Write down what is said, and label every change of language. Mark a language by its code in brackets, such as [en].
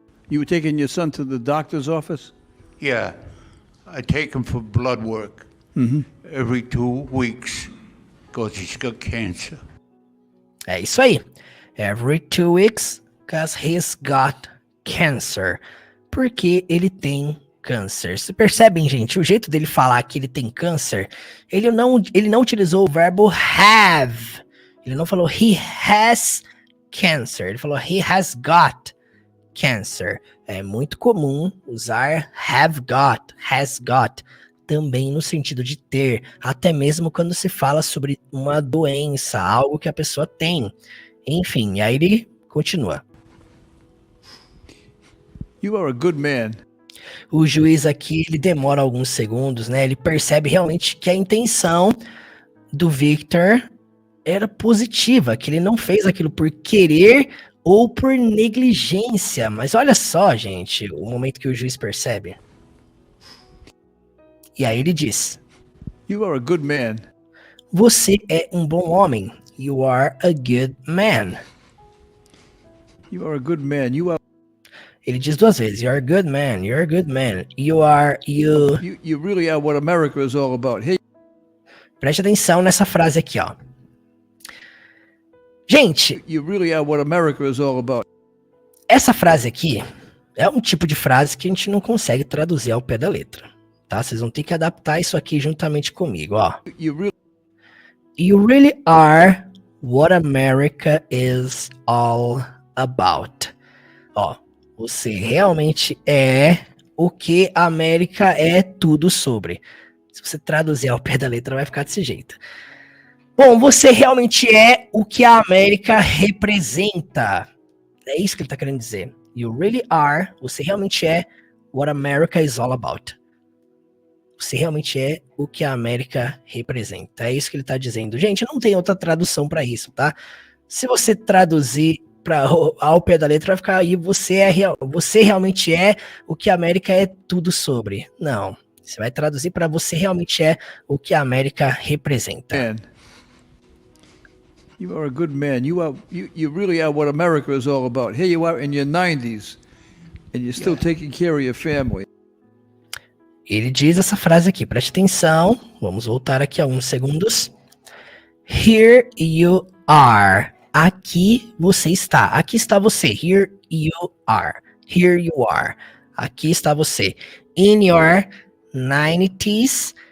[en] You were taking your son to the doctor's office? Yeah, I take him for blood work. Every 2 weeks, because he's got cancer. [pt] É isso aí. [en] Every 2 weeks, because he's got cancer. [pt] Porque ele tem câncer. Vocês percebem, gente? O jeito dele falar que ele tem câncer, ele não utilizou o verbo have. Ele não falou [en] he has cancer. [pt] Ele falou [en] he has got cancer. [pt] É muito comum usar have got, has got, também no sentido de ter, até mesmo quando se fala sobre uma doença, algo que a pessoa tem. Enfim, aí ele continua. [en] You are a good man. [pt] O juiz aqui, ele demora alguns segundos, né? Ele percebe realmente que a intenção do Victor era positiva, que ele não fez aquilo por querer ou por negligência. Mas olha só, gente, o momento que o juiz percebe. E aí ele diz: [en] You are a good man. [pt] você é um bom homem. [en] You are a good man. You are a good man. [pt] Ele diz 2 vezes: [en] you are a good man, you're a good man. You really are what America is all about. Hey, [pt] Preste atenção nessa frase aqui, ó. Gente, [en] you really are what America is all about. [pt] essa frase aqui é um tipo de frase que a gente não consegue traduzir ao pé da letra, tá? Vocês vão ter que adaptar isso aqui juntamente comigo, ó. [en] You really are what America is all about. [pt] Ó, você realmente é o que a América é tudo sobre. Se você traduzir ao pé da letra, vai ficar desse jeito. Bom, você realmente é o que a América representa. É isso que ele tá querendo dizer. [en] You really are. [pt] Você realmente é [en] what America is all about. [pt] Você realmente é o que a América representa. É isso que ele tá dizendo. Gente, não tem outra tradução para isso, tá? Se você traduzir ao pé da letra, vai ficar aí, você realmente é o que a América é tudo sobre. Não. Você vai traduzir para você realmente é o que a América representa. [en] Man. You are a good man. You really are what America is all about. Here you are in your 90s, and you're still taking care of your family. [pt] Ele diz essa frase aqui, preste atenção. Vamos voltar aqui a uns segundos. [en] Here you are. [pt] Aqui você está. Aqui está você. [en] Here you are. Here you are. [pt] Aqui está você. [en] In your 90s.